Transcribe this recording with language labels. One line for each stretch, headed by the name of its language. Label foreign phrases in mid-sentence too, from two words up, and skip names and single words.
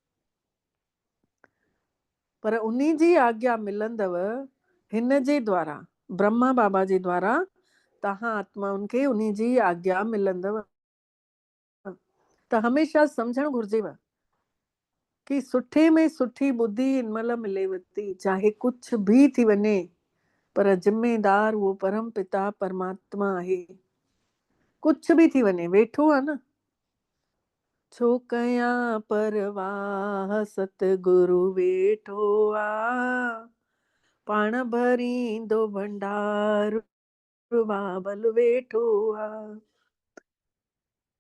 Sindhi: पर उन्ही जी आज्ञा मिलंदव हिन जे द्वारा, ब्रह्मा बाबा जे द्वारा तव्हां आत्माउनि खे उन्ही जी आज्ञा मिलंदव। त हमेशह सम्झणु घुर्जेव कि सुठे में सुठी ॿुधी हिन महिल मिलेव थी, चाहे कुझु बि थी वञे, पर ज़िम्मेदार उहो परम पिता परमात्मा आहे। कुझु बि थी वञे, वेठो आहे न। छो कयां परवाह सतगुरु वेठो आ, पाण भरींदो भंडार बाबल वेठो आ।